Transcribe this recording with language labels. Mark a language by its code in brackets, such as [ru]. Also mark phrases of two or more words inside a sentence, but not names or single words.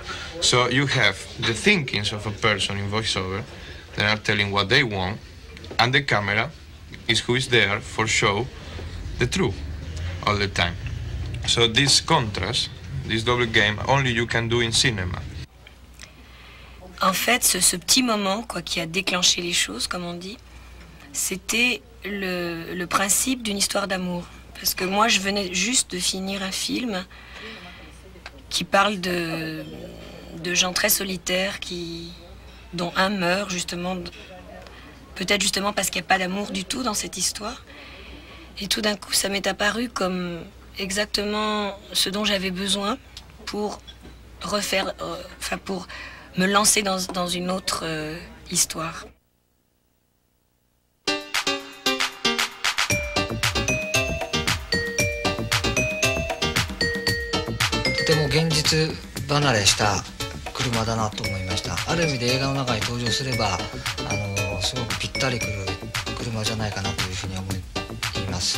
[en] So you have the thinkings of a person in voiceover. They are telling what they want, and the camera is who is there for show the truth all the time. So this contrast, this double game, only you can do in cinema. [fr] En fait, ce petit moment quoi, qui a déclenché les choses, comme on dit, c'était le principe d'une histoire d'amour. Parce que moi, je venais juste de finir un film qui parle de gens très solitaires dont un meurt justement, peut-être justement parce qu'il n'y a pas d'amour du tout dans cette histoire. Et tout d'un coup, ça m'est apparu comme exactement ce dont j'avais besoin pour refaire, pour me lancer dans une autre histoire. [ja] とても現実離れした車だなと思いました。ある意味で映画の中に登場すればすごくぴったりくる車じゃないかなというふうに思います。